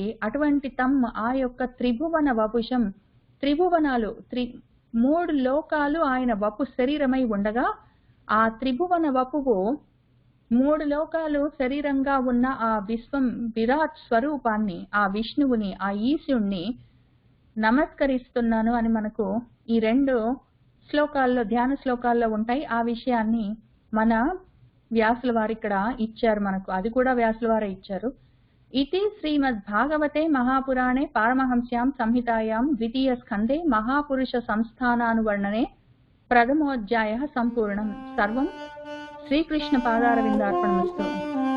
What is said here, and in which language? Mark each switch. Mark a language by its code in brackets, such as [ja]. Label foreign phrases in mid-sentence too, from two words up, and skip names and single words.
[te] అటువంటి తమ్, ఆ యొక్క త్రిభువన వపుషం, త్రిభువనాలు, మూడు లోకాలు ఆయన వపు శరీరమై ఉండగా, ఆ త్రిభువన వపువు మూడు లోకాలు శరీరంగా ఉన్న ఆ విశ్వం విరాట్ స్వరూపాన్ని, ఆ విష్ణువుని, ఆ ఈశ్వరుణ్ణి నమస్కరిస్తున్నాను అని మనకు ఈ రెండు శ్లోకాల్లో, ధ్యాన శ్లోకాల్లో ఉంటాయి. ఆ విషయాన్ని మన వ్యాసుల వారు ఇక్కడ ఇచ్చారు మనకు. అది కూడా వ్యాసుల వారే ఇచ్చారు. [sa] इति श्रीमद्भागवते महापुराणे पारमहंस्यां संहितायां द्वितीय स्कन्धे महापुरुष संस्थानानुवर्णने प्रथमोऽध्यायः सम्पूर्णम्। सर्वं श्रीकृष्ण पादारविन्दार्पणमस्तु।